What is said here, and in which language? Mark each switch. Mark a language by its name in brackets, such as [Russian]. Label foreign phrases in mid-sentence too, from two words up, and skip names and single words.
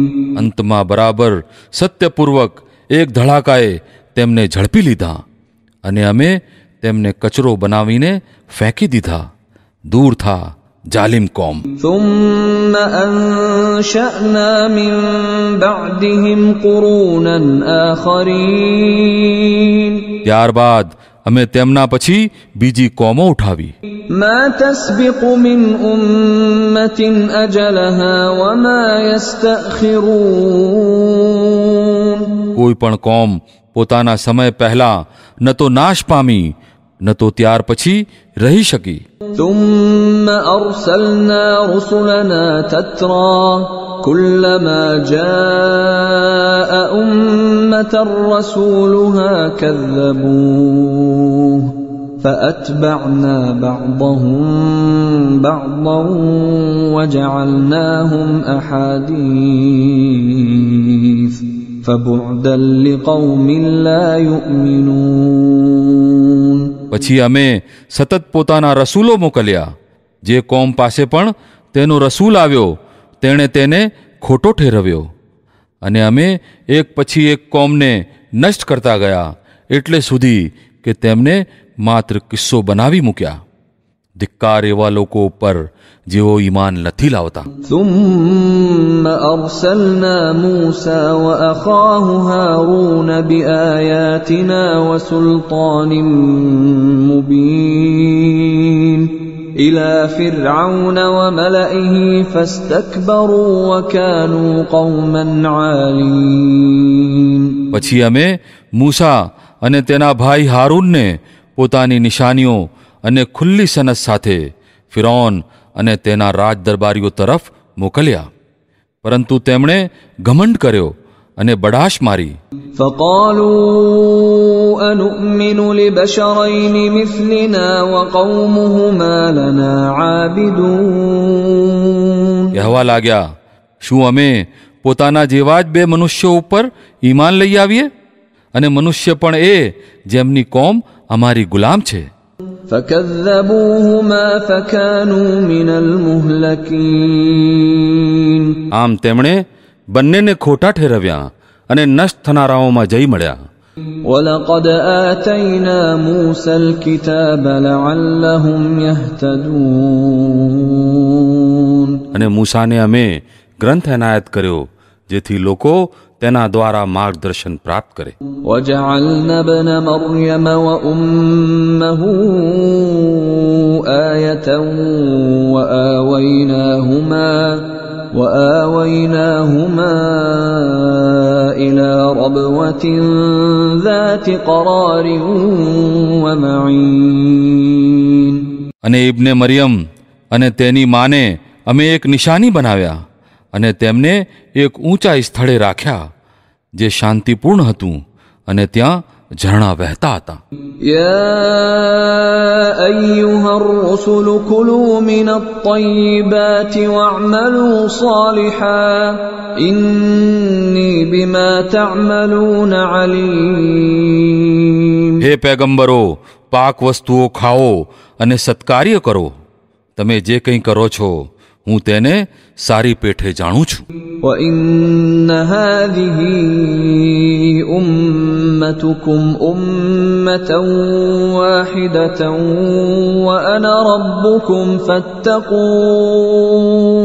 [Gujarati] અંતમાં બરાબર સત્યપૂર્વક એક ધડાકાએ તેમને ઝડપી લીધા અને અમે તેમને કચરો બનાવીને ફેંકી દીધા. દૂર થા જાલિમ કોમ. [Arabic] ثم أنشأنا من بعدهم قرونا آخرين [Gujarati] ત્યારબાદ અમે તેમના પછી બીજી કોમો ઉઠાવી. [Arabic] ما تسبق من أمة أجلها وما يستأخرون [Gujarati] કોઈ પણ કોમ પોતાના સમય પહેલા ન તો નાશ પામી ન તો ત્યાર પછી રહી શકી. [Arabic] ثم أرسلنا رسلنا تترى كلما جاء أمة رسولها كذبوه فأتبعنا بعضهم بعضا وجعلناهم أحاديث فبعدا لقوم لا يؤمنون [Gujarati] પછી અમે સતત પોતાના રસૂલો મોકલ્યા. જે કોમ પાસે પણ તેનો રસૂલ આવ્યો તેણે તેને ખોટો ઠેરવ્યો અને અમે એક પછી એક કોમને નષ્ટ કરતા ગયા એટલે સુધી કે તેમને માત્ર કિસ્સો બનાવી મૂક્યા. ધિક્કાર એવા લોકો ઉપર જેઓ ઈમાન નથી લાવતા. [Arabic] ثم أرسلنا موسى وأخاه هارون بآياتنا وسلطان مبين إلى فرعون وملئه فاستكبروا وكانوا قوما عالين [Gujarati] પછી અમે મૂસા અને તેના ભાઈ હારૂનને પોતાની નિશાનીઓ અને ખુલ્લી સનદ સાથે ફિરૌન અને તેના રાજ દરબારીઓ તરફ મોકલ્યા, પરંતુ તેમણે ઘમંડ કર્યો અને બડાશ મારી. [Arabic] فقالوا أنؤمن لبشرين مثلنا وقومهما لنا عابدون [Gujarati] કહેવા લાગ્યા, શું અમે પોતાના જેવા જ બે મનુષ્યો ઉપર ઈમાન લઈ આવીએ અને મનુષ્ય પણ એ જેમની કોમ અમારી ગુલામ છે. [Arabic] فكذبوهما فكانوا من المهلكين [Gujarati] આમ તેમણે બંનેને ખોટા ઠેરવ્યા અને નષ્ટ થનારાઓમાં જઈ મળ્યા. [Arabic] ولقد آتينا موسى الكتاب لعلهم يهتدون [Gujarati] અને મૂસાને અમે ગ્રંથ એનાયત કર્યો જેથી લોકો તેના દ્વારા માર્ગદર્શન પ્રાપ્ત કરે. [Arabic] وجعلنا ابن مريم وأمه آية وآويناهما إلى ربوة ذات قرار ومعين [Gujarati] અને ઇબ્ને મરિયમ અને તેની માને અમે એક નિશાની બનાવ્યા અને તેમને એક ઊંચા સ્થળે રાખ્યા જે શાંતિપૂર્ણ હતું અને ત્યાં ઝરણા વહેતા હતા. [Arabic] يا أيها الرسل كلوا من الطيبات واعملوا صالحا إني بما تعملون عليم [Gujarati] હે પૈગંબરો, પાક વસ્તુઓ ખાઓ અને સત્કાર્ય કરો. તમે જે કંઈ કરો છો હું તેને સારી પેઠે જાણું છું. [Arabic] وإن هذه أمتكم أمة واحدة وأنا ربكم فاتقون